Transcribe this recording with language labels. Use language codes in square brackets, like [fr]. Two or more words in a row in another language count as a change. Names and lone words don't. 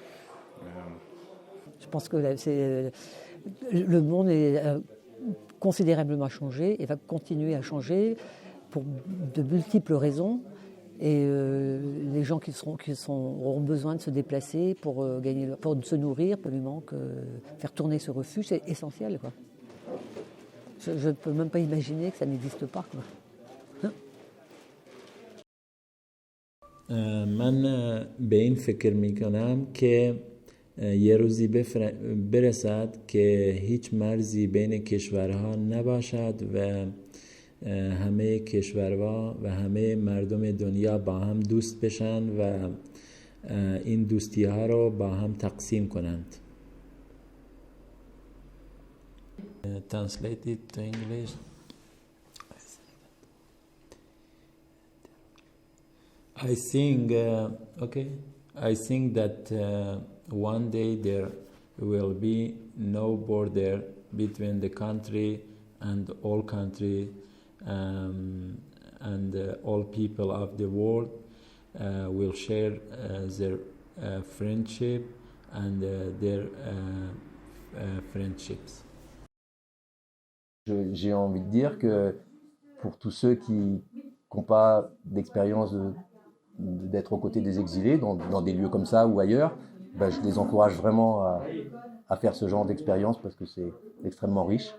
[fr] Je pense que le monde est considérablement changé et va continuer à changer pour de multiples raisons. Et les gens qui auront besoin de se déplacer pour se nourrir, absolument, faire tourner ce refuge, c'est essentiel, quoi. Je ne peux même pas imaginer que ça n'existe pas, quoi. [fa] من به این فکر میکنم که یه روزی برسد که هیچ مرزی بین کشورها نباشد و همه کشورها و همه مردم دنیا با هم دوست بشن و این دوستی ها رو با هم تقسیم کنند. [en] Translate it to English. I think that one day there will be no border between the country and all country and all people of the world will share their friendship and their friendships. [fr] J'ai envie de dire que pour tous ceux qui n'ont pas d'expérience d'être aux côtés des exilés dans des lieux comme ça ou ailleurs, je les encourage vraiment à faire ce genre d'expérience parce que c'est extrêmement riche.